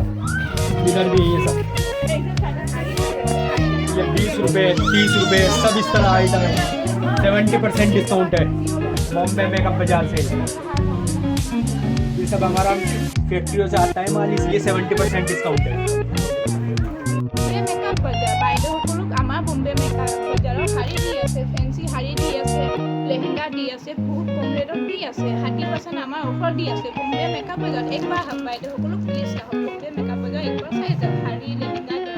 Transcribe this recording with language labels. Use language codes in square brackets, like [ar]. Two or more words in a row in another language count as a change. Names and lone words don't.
[hi] इधर भी ये सब ये 20 रुपये 30 रुपये सब इस तरह आइटम है, 70% डिस्काउंट है। बॉम्बे मेकअप बाजार से ये सब हमारा फैक्ट्रियों से आता है माल, इसलिए 70% डिस्काउंट है। [as] বম্বে মেকআপ বজাৰ বাইদেউসকলক আমাৰ বম্বে মেকআপ বজাৰৰ শাৰী দি আছে, ফেঞ্চি শাৰী দি আছে, লেহেংগা দি আছে, বহুত কম ৰেটত দি আছে, 30% আমাৰ অফাৰ দি আছে। বম্বে মেকআপ বজাৰ একবাৰ আহক বাইদেউসকলক, প্লিজ আহক বম্বে মেকআপ বজাৰ, একবাৰ চাই যাওক শাৰী লেহেংগা